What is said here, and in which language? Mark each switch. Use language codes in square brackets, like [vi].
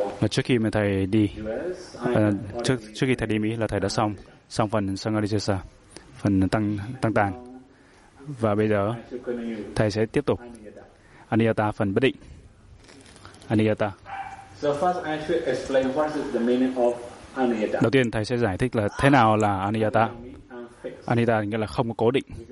[vi] Trước khi mà thầy đi, trước khi thầy đi Mỹ là thầy đã xong phần Sangharisesa, phần tăng tàng, và bây giờ thầy sẽ tiếp tục Aniyata, phần bất định Aniyata. [en] So first I should explain what is the meaning of Aniyata. [vi] Đầu tiên thầy sẽ giải thích là thế nào là Aniyata. Aniyata nghĩa là không có cố định.